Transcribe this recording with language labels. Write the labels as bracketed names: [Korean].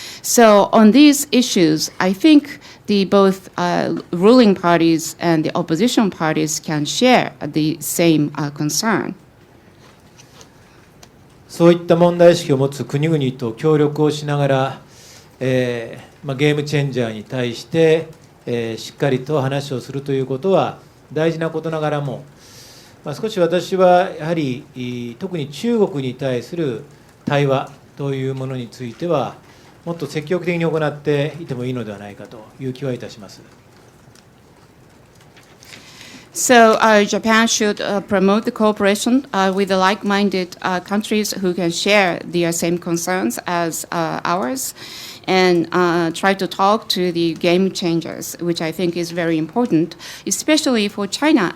[English] So on these issues, I think the both ruling parties and the opposition parties can share the same concern. [Japanese] そういった問題意識を持つ国々と協力をしながら、ゲームチェンジャーに対して、しっかりと話をするということは大事なことながらも、少し私はやはり特に中国に対する対話というものについてはもっと積極的に行っていてもいいのではないかという気はいたします。 [English] So Japan should promote the cooperation with the like-minded countries who can share the same concerns as ours, and try to talk to the game changers, which I think is very important, especially for China.